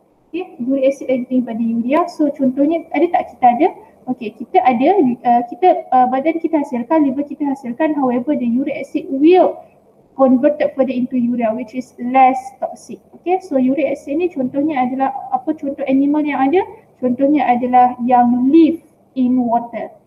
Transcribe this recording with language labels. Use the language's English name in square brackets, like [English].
[Malay] Okay, uric acid lebih tinggi daripada urea. So contohnya ada tak kita ada? [English] Okay, [Malay] kita ada, badan kita hasilkan, [English] liver kita hasilkan, however the uric acid will converted further into urea, which is less toxic. [Malay] Okay, so uric acid ni contohnya adalah apa contoh animal yang ada? Contohnya adalah yang [English] live in water.